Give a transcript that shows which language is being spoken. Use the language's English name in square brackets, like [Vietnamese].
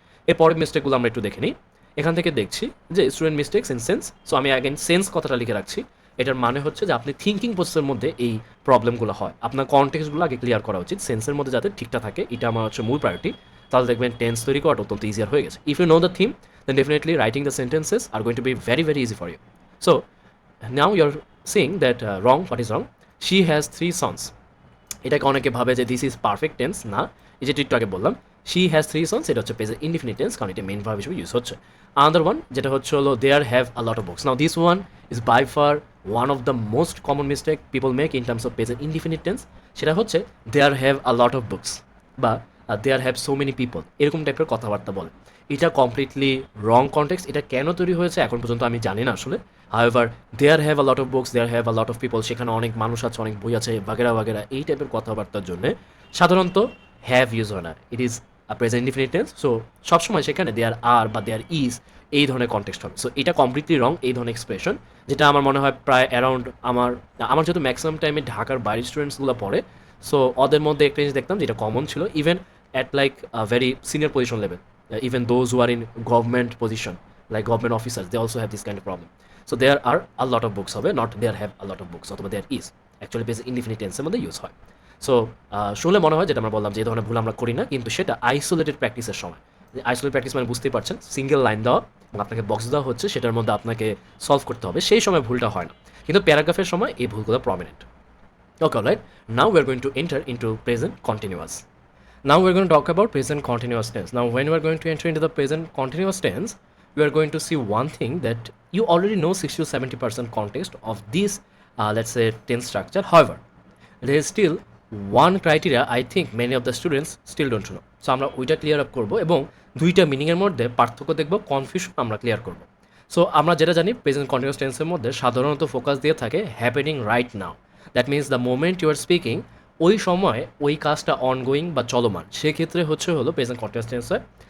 [Bangla] এর পরের মিস্টেকগুলো আমরা একটু দেখে নিই। এখান থেকে দেখছি যে student mistakes in sense. So আমি অ্যাগেন সেন্স কথাটা লিখে রাখছি। এটার মানে হচ্ছে যে আপনি থিঙ্কিং প্রসেসের মধ্যে এই প্রবলেমগুলো হয়, আপনার কনটেক্সটগুলো আগে ক্লিয়ার করা উচিত, সেন্সের মধ্যে যাতে ঠিকঠাক থাকে, এটা আমার হচ্ছে মূল প্রায়োরিটি। তাহলে দেখবেন টেন্স তৈরি করা অত্যন্ত ইজিয়ার হয়ে গেছে। [English] If you know the theme, then definitely writing the sentences are going to be very very easy for you. So now you're saying that wrong, what is wrong? She has 3 sons. [Bangla] এটাকে অনেকে ভাবে যে [English] this is perfect tense, [Bangla] না, এই যে একটু আগে বললাম [English] she has 3 sons, [Bangla] এটা হচ্ছে প্রেজেন্ট ইনডিফিনিট টেন্স কারণ এটা মেইন ভার্ব হিসেবে ইউজ হচ্ছে। [English] another one [Bangla] যেটা হচ্ছে হলো [English] There have a lot of books. Now this one is by far one of the most common mistake people make in terms of present indefinite tense. [Bangla] সেটা হচ্ছে [English] there have a lot of books [Bangla] বা [English] there have so many people, [Bangla] এরকম টাইপের কথাবার্তা বলে। এটা completely রং context. এটা কেন তৈরি হয়েছে এখন পর্যন্ত আমি জানি না আসলে। However [English] there have a lot of books, there have a lot of people, [Bangla] সেখানে অনেক মানুষ আছে, অনেক বই আছে, বাগেরা বাগেরা, এই টাইপের কথাবার্তার জন্য সাধারণত হ্যাভ ইউজ হয় না, [English] It is a present indefinite tense. [Bangla] So সবসময় সেখানে দেয়ার আর বা দেয়ার ইজ এই ধরনের কনটেক্সট হবে। সো এটা কমপ্লিটলি রং, এই ধরনের এক্সপ্রেশন, যেটা আমার মনে হয় প্রায় অ্যারাউন্ড আমার যেহেতু ম্যাক্সিমাম টাইমে ঢাকার বাইরের স্টুডেন্টসগুলো পড়ে, সো ওদের মধ্যে একটা জিনিস দেখতাম যেটা কমন ছিল, [English] Even at like a very senior position level, even those who are in government position like government officers, they also have this kind of problem. So there are a lot of books, [Bangla] হবে [English] not there have a lot of books, [Bangla] অথবা [English] there is actually basic indefinite tense [Bangla] এর মধ্যে use হয়। So শুনলে মনে হয় যেটা আমরা বললাম যে এই ধরনের ভুল আমরা করি না, কিন্তু সেটা আইসোলেটেড প্র্যাকটিসের সময়। আইসোলেটেড প্র্যাকটিস মানে বুঝতেই পারছেন, সিঙ্গেল লাইন দেওয়া এবং আপনাকে বক্স দেওয়া হচ্ছে, সেটার মধ্যে আপনাকে সলভ করতে হবে, সেই সময় ভুলটা হয় না, কিন্তু প্যারাগ্রাফের সময় এই ভুলগুলো prominent. [English] Okay, right. Now we are going to enter into present continuous. Now we're going to talk about present continuous tense. Now when we are going to enter into the present continuous tense, we are going to see one thing that you already know 60 to 70% context of this, let's say, tense structure. However, there is still one criteria I think many of the students still don't know. [Bangla] So আমরা ওইটা clear up করবো এবং দুইটা মিনিংয়ের মধ্যে পার্থক্য দেখবো, confusion আমরা clear করবো। সো আমরা যেটা জানি প্রেজেন্ট কন্টিনিউয়াস টেন্সের মধ্যে সাধারণত ফোকাস দিয়ে থাকে happening right now. [English] that means the moment you are speaking, [Bangla] ওই সময় ওই কাজটা অনগোয়িং বা চলমান, সেক্ষেত্রে হলো প্রেজেন্ট কন্টিনিউয়াস টেন্স হয়।